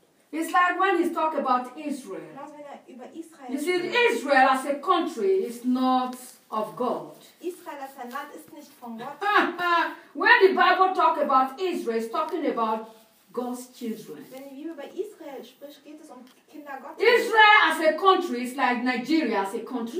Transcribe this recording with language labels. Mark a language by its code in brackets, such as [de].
[en] It's like when he's talking about Israel. [de] Über Israel. [en] You see, Israel as a country is not of God. [de] Israel als ein Land ist nicht von Gott. [en] When the Bible talks about Israel, it's talking about God's children. [de] Wenn die Bibel über Israel spricht, geht es Kinder Gottes. [en] Israel as a country is like Nigeria as a country.